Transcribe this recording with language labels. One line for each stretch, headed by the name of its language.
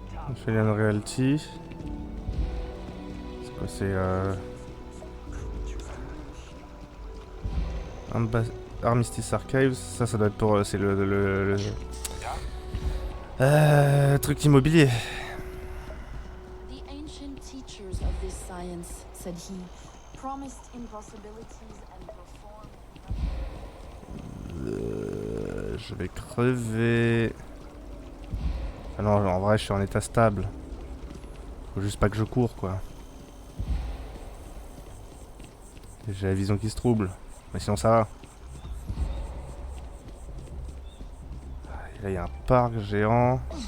English: Australian Reality.
French: C'est quoi, c'est Armistice Archives, ça doit être pour... c'est le truc immobilier.
English: The ancient teachers of this science, said he, promised impossibilities and performed...
French: Je vais crever. Ah non, en vrai, je suis en état stable. Faut juste pas que je cours, quoi. J'ai la vision qui se trouble. Mais sinon, ça va. Et là, il y a un parc géant.